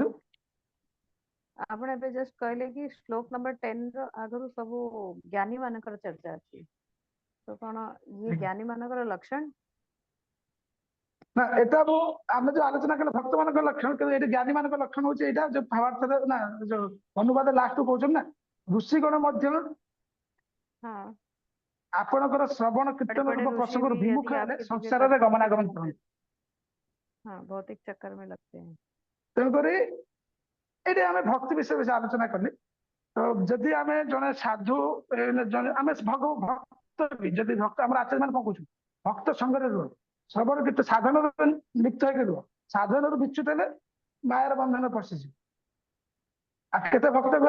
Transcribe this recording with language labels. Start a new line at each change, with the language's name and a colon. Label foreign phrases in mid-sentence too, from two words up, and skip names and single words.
Odia: ଆପଣ ଏବେ ଜଷ୍ଟ କହିଲେ କି ଶ୍ଲୋକ ନମ୍ବର 10 ର ଆଗରୁ ସବୁ ଜ୍ଞାନୀ ମାନଙ୍କର ଚର୍ଚ୍ଚା ଅଛି ତ କଣ ଇଏ ଜ୍ଞାନୀ ମାନଙ୍କର ଲକ୍ଷଣ ନା ଏଟା ମୁଁ ଆମେ ଯୋଉ ଆଲୋଚନା କଲେ ଭକ୍ତ ମାନଙ୍କ ଲକ୍ଷଣ କିନ୍ତୁ ଏଠି ଜ୍ଞାନୀ ମାନଙ୍କ ଲକ୍ଷଣ ହଉଛି ଏଇଟା ଯୋଉ ଭାବାର୍ଥରେ ନା ଯୋଉ ଅନୁବାଦ ଲାଷ୍ଟ କହୁଛନ୍ତି ନା ଋଷିଗଣ ମଧ୍ୟ ହଁ ଆପଣଙ୍କର ଶ୍ରବଣ କୀର୍ତ୍ତନ
Hindi: बड़े
Odia: ରୂପ
Hindi: ऋषि
Odia: ପ୍ରସଙ୍ଗରୁ
Hindi: भी
Odia: ବିମୁଖ
Hindi: यदि
Odia: ହେଲେ
Hindi: आपके दिव्य
Odia: ସଂସାରରେ
Hindi: दर्शन से
Odia: ଗମନାଗମନ
Hindi: विमुख
Odia: କରନ୍ତି
Hindi: हाँ भौतिक चक्कर में लगते हैं
Odia: ତେଣୁକରି ଏଠି ଆମେ ଭକ୍ତି ବିଷୟ ବେଶୀ ଆଲୋଚନା କଲି ତ ଯଦି ଆମେ ଜଣେ ସାଧୁ ଜଣେ ଆମେ ଭକ୍ତ ବି ଯଦି ଭକ୍ତ ଆମର ଆଚାର୍ଯ୍ୟ ମାନେ କଣ କହୁଛନ୍ତି ଭକ୍ତ ସଙ୍ଗରେ ରୁହ ଶ୍ରବଣ କୀର୍ତ୍ତ ସାଧନରୁ ଲିପ୍ତ ହେଇକି ରୁହ ସାଧନରୁ ବିଚ୍ୟୁତ ହେଲେ ମାୟାର ବନ୍ଧନ ପଶିଯିବ ଆଉ କେତେ ଭକ୍ତଙ୍କର